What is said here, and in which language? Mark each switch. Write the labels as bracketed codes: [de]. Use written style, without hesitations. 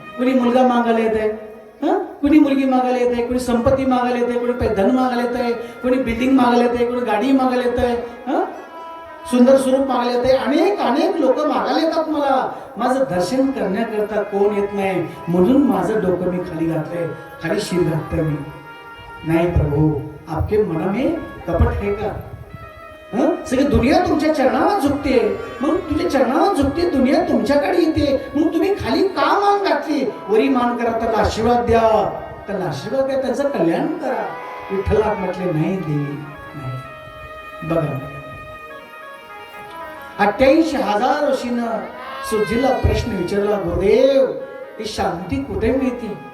[mr] कोणी मुलगा मागायला येत आहे, कोणी मुलगी मागायला येत आहे, कोणी संपत्ती मागायला येत आहे, कोणी धन मागायला येत आहे, कोणी बिल्डिंग मागायला येत आहे, कोणी गाडी मागायला येत आहे, सुंदर स्वरूप मागायला येते. अनेक लोक मागायला येतात मला. माझं दर्शन करण्याकरता कोण येत नाही, म्हणून माझं डोकं मी खाली घातलंय, खाली शिर घातलंय मी. [hi] नाही प्रभू, आपके मन में कपट है का? [mr] सगळी दुनिया तुमच्या चरणावर झुकते, मग तुझ्या चरणावर झुकते, दुनिया तुमच्याकडे येते, मग तुम्ही खाली का मान घातली? वरी मान करा, त्याला आशीर्वाद द्या, त्याला आशीर्वाद द्या, त्याचं कल्याण करा. विठ्ठलनाथ म्हटले, नाही देवी नाही. बघा 88,000 वर्षीनं सुजीला प्रश्न विचारला, गुरुदेव ही शांती कुठे मिळते?